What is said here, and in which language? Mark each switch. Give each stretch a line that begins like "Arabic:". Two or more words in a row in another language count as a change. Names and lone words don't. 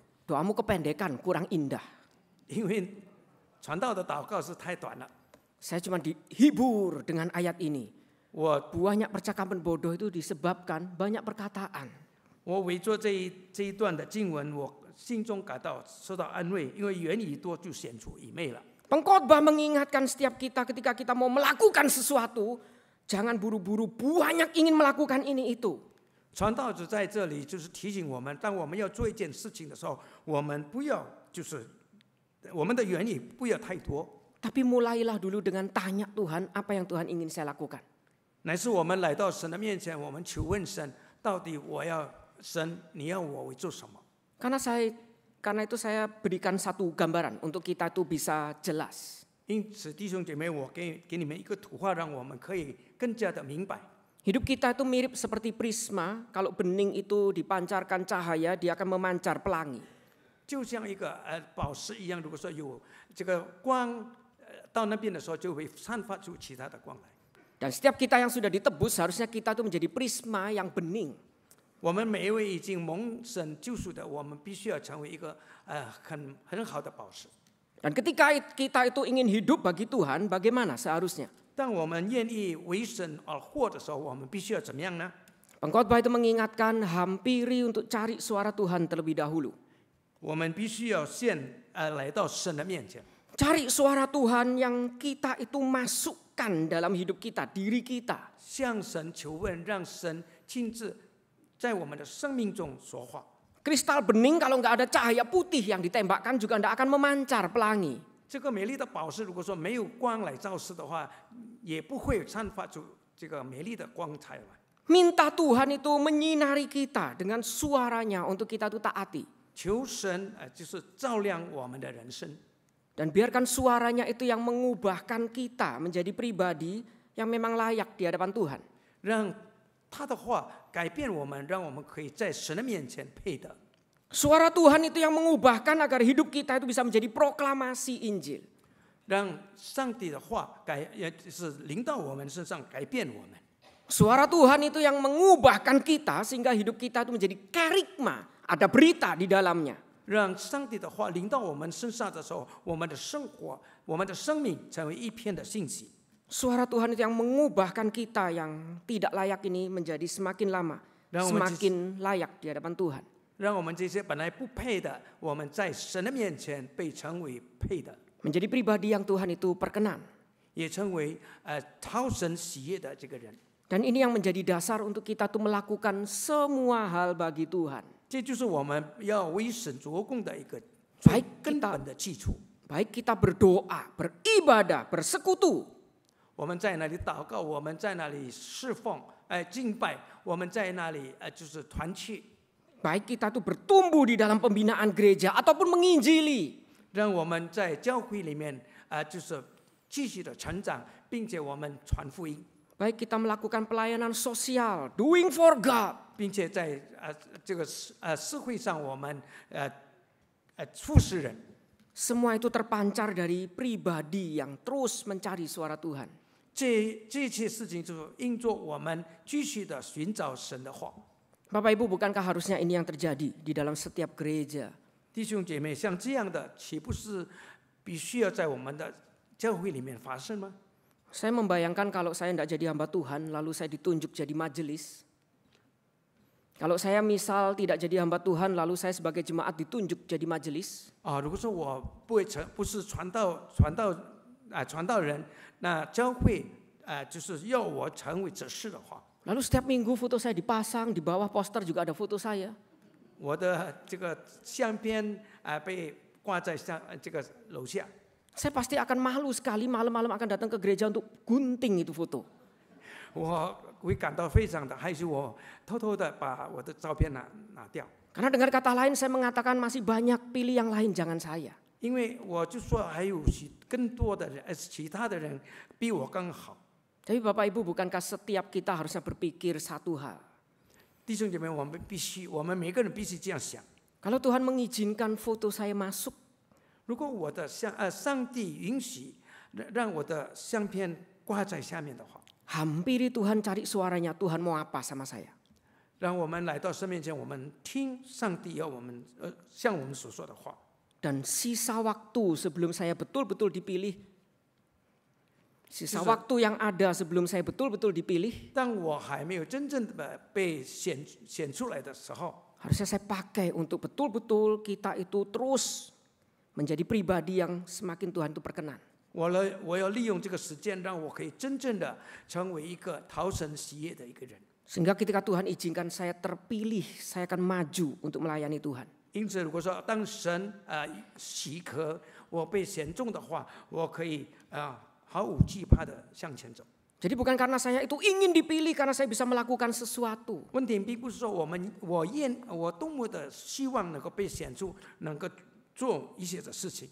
Indonesian: Doamu kependekan, kurang indah.
Chinese: 因为传道的祷告是太短了。
Indonesian: Saya cuma dihibur dengan ayat ini.
Chinese: 我
Indonesian: Banyak percakapan bodoh itu disebabkan banyak perkataan.
Chinese: 我围着这一段的经文，我心中感到受到安慰，因为言语多就显出愚昧了。
Indonesian: Pengkhotbah mengingatkan setiap kita ketika kita mau melakukan sesuatu, jangan buru-buru banyak ingin melakukan ini itu.
Chinese: 传道者在这里就是提醒我们，当我们要做一件事情的时候，我们不要就是我们的原意不要太多，
Indonesian: Tapi mulailah dulu dengan tanya Tuhan, apa yang Tuhan ingin saya lakukan.
Chinese: 乃是我们来到神的面前，我们求问神，到底我要神，你要我做什么？
Indonesian: Karena itu saya berikan satu gambaran untuk kita itu bisa jelas.
Chinese: 因此，弟兄姐妹，我给你们一个图画，让我们可以更加的明白。
Indonesian: Hidup kita itu mirip seperti prisma, kalau bening itu dipancarkan cahaya, dia akan memancar pelangi.
Chinese: 就像一个宝石一样，如果说有这个光到那边的时候，就会散发出其他的光来。
Indonesian: Dan setiap kita yang sudah ditebus, harusnya kita itu menjadi prisma yang bening.
Chinese: 我们每一位已经蒙神救赎的，我们必须要成为一个很好的宝石。
Indonesian: Dan ketika kita itu ingin hidup bagi Tuhan, bagaimana seharusnya?
Chinese: 当我们愿意为神而活的时候，我们必须要怎么样呢？
Indonesian: Pengkhotbah itu mengingatkan hampiri untuk cari suara Tuhan terlebih dahulu.
Chinese: 我们必须要先来到神的面前，
Indonesian: Cari suara Tuhan yang kita itu masukkan dalam hidup kita, diri kita.
Chinese: 向神求问，让神亲自在我们的生命中说话。
Indonesian: Kristal bening kalau nggak ada cahaya putih yang ditembakkan juga nggak akan memancar pelangi.
Chinese: 这个美丽的宝石，如果说没有光来照射的话，也不会散发出这个美丽的光彩来。
Indonesian: Minta Tuhan itu menyinari kita dengan suaranya untuk kita itu taati.
Chinese: 求神就是照亮我们的人生，
Indonesian: Dan biarkan suaranya itu yang mengubahkan kita menjadi pribadi yang memang layak di hadapan Tuhan.
Chinese: 让他的话改变我们，让我们可以在神的面前配得。
Indonesian: Suara Tuhan itu yang mengubahkan agar hidup kita itu bisa menjadi proklamasi Injil.
Chinese: 让上帝的话就是临到我们身上，改变我们。
Indonesian: Suara Tuhan itu yang mengubahkan kita sehingga hidup kita itu menjadi kerigma, ada berita di dalamnya.
Chinese: 让上帝的话临到我们身上的时候，我们的生活、我们的生命成为一片的信息。
Indonesian: Suara Tuhan itu yang mengubahkan kita yang tidak layak ini menjadi semakin lama, semakin layak di hadapan Tuhan.
Chinese: 让我们这些本来不配的，我们在神的面前被成为配的，
Indonesian: Menjadi pribadi yang Tuhan itu perkenan.
Chinese: 也成为讨神喜悦的这个人。
Indonesian: Dan ini yang menjadi dasar untuk kita tuh melakukan semua hal bagi Tuhan.
Chinese: 这就是我们要为神做工的一个
Indonesian: Baik
Chinese: 根
Indonesian: kita,
Chinese: 本的基础。
Indonesian: baik kita berdoa, beribadah, bersekutu.
Chinese: 我们在那里祷告，我们在那里侍奉，敬拜，我们在那里就是团契。
Indonesian: Baik kita tuh bertumbuh di dalam pembinaan gereja ataupun menginjili.
Chinese: 让我们在教会里面就是继续的成长，并且我们传福音，
Indonesian: Baik kita melakukan pelayanan sosial,
English: doing for God.
Chinese: 并且在这个社会上我们服侍人。
Indonesian: Semua itu terpancar dari pribadi yang terus mencari suara Tuhan.
Chinese: 这些事情就因着我们继续的寻找神的话。
Indonesian: Bapak Ibu, bukankah harusnya ini yang terjadi di dalam setiap gereja?
Chinese: 弟兄姐妹，像这样的，岂不是必须要在我们的教会里面发生吗？
Indonesian: Saya membayangkan kalau saya tidak jadi hamba Tuhan, lalu saya ditunjuk jadi majelis. Kalau saya misal tidak jadi hamba Tuhan, lalu saya sebagai jemaat ditunjuk jadi majelis.
Chinese: 如果说我不是传道人，那教会就是要我成为执事的话，
Indonesian: Lalu setiap minggu foto saya dipasang, di bawah poster juga ada foto saya.
Chinese: 我的这个相片被挂在这个楼下，
Indonesian: Saya pasti akan malu sekali malam-malam akan datang ke gereja untuk gunting itu foto.
Chinese: 我会感到非常的害羞，我偷偷的把我的照片拿掉。
Indonesian: Karena dengar kata lain saya mengatakan masih banyak, pilih yang lain jangan saya.
Chinese: 因为我就说还有更多的人，其他的人比我更好。
Indonesian: Tapi Bapak Ibu, bukankah setiap kita harusnya berpikir satu hal?
Chinese: 弟兄姐妹，我们每个人必须这样想。
Indonesian: Kalau Tuhan mengizinkan foto saya masuk,
Chinese: 如果我的上帝允许让我的相片挂在下面的话，
Indonesian: hampiri Tuhan, cari suaranya, Tuhan mau apa sama saya?
Chinese: 让我们来到神面前，我们听上帝要我们向我们所说的话。
Indonesian: Dan sisa waktu sebelum saya betul-betul dipilih, sisa waktu yang ada sebelum saya betul-betul dipilih,
Chinese: 当我还没有真正的被选出来的时候，
Indonesian: harusnya saya pakai untuk betul-betul kita itu terus menjadi pribadi yang semakin Tuhan itu perkenan.
Chinese: 我要利用这个时间，让我可以真正的成为一个讨神喜悦的一个人。
Indonesian: Sehingga ketika Tuhan izinkan saya terpilih, saya akan maju untuk melayani Tuhan.
Chinese: 因此，如果说当神许可我被选中的话，我可以毫无惧怕的向前走。
Indonesian: Jadi bukan karena saya itu ingin dipilih karena saya bisa melakukan sesuatu.
Chinese: 问题并不是说我多么的希望能够被选出，能够做一些的事情，